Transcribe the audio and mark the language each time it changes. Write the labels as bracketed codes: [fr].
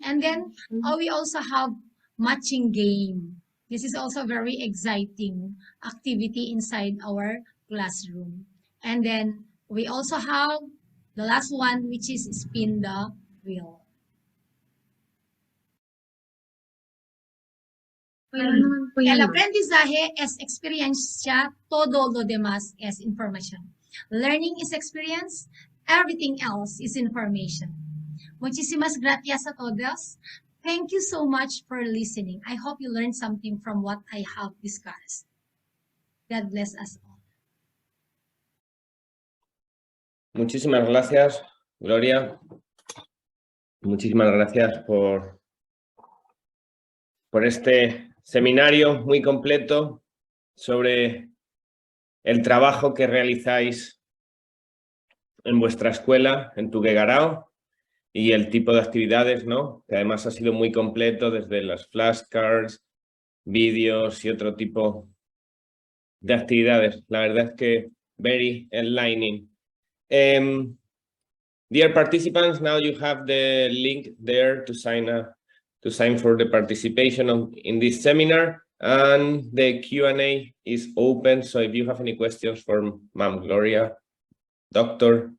[en] And then we also have matching game. This is also very exciting activity inside our classroom. And then we also have the last one, which is spin the wheel. [es] El aprendizaje es experiencia, todo lo demás es información. [en] Learning is experience, everything else is information. [es] Muchísimas gracias a todos. [en] Thank you so much for listening. I hope you learned something from what I have discussed. God bless us all. [es] Muchísimas gracias, Gloria. Muchísimas gracias por este seminario muy completo sobre el trabajo que realizáis en vuestra escuela, en Tuguegarao, y el tipo de actividades, ¿no? Que además ha sido muy completo, desde las flashcards, vídeos y otro tipo de actividades. La verdad es que [en] very enlightening. Dear participants, now you have the link there to sign for the participation in this seminar, and the Q&A is open. So if you have any questions for Ma'am Gloria, Dr.